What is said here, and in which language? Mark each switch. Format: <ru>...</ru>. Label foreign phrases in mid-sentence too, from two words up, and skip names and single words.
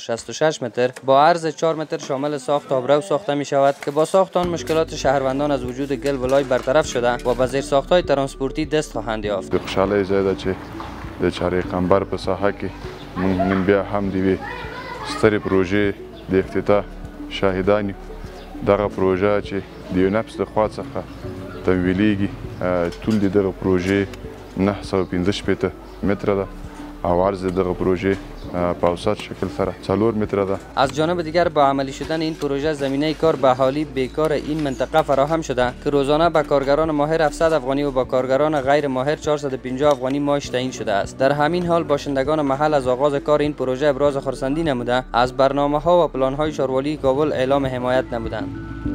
<fa>66 متر با عرض 4 متر شامل ساخت آبرو ساخته می شود که با ساخت آن مشکلات شهروندان از وجود گل و لای برطرف شده و به زیر ساخت‌های ترانسپورتی دست خواهند یافت.</fa> <ps>خوشحالی زیاده چې د چارې قنبر په ساحه کې موږ نن بیا هم د یوې سترې پروژې د افتتاح شاهدان یو. دغه پروژه چې د یونپس د خوا څخه تمویلیږي طول د دغه پروژې 965 متره ده او عرض دغه پروژه په اوسط شکل سره 4 متره ده.</ps> <fa>از جانب دیگر با عملی شدن این پروژه زمینه کار به اهالی بیکار این منطقه فراهم شده که روزانه به کارگران ماهر 700 افغانی و با کارگران غیر ماهر 450 افغانی معاش تعیین شده است. در همین حال باشندگان محل از آغاز کار این پروژه ابراز خرسندی نموده از برنامه ها و پلان های شاروالی کابل اعلام حمایت نمودند.</fa>